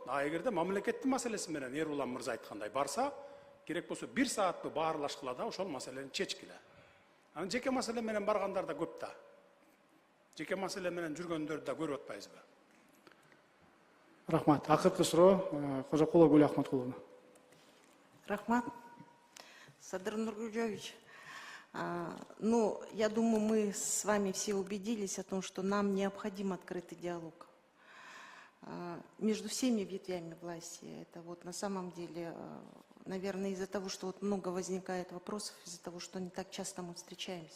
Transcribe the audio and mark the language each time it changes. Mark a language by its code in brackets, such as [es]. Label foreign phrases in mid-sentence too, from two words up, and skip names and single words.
[ky] Эгерде мамлекеттин маселеси менен Эрулан мырза айткандай барса, керек болсо 1 саатты баарлашкыла да ошол маселени чечкиле. Анан жеке маселе менен баргандар да көп да. Жеке маселе менен жүргөндөрдү да көрүп атпайбызбы? Рахмат. Акыркы суроо Кожокулов Гүлахматкуловна. Рахмат. Садыр Нуркожоевич, [ru] ну, я думаю, мы с вами все убедились о том, что нам необходим открытый диалог между всеми ветвями власти. Это вот на самом деле, наверное, из-за того, что вот много возникает вопросов, из-за того, что не так часто мы встречаемся.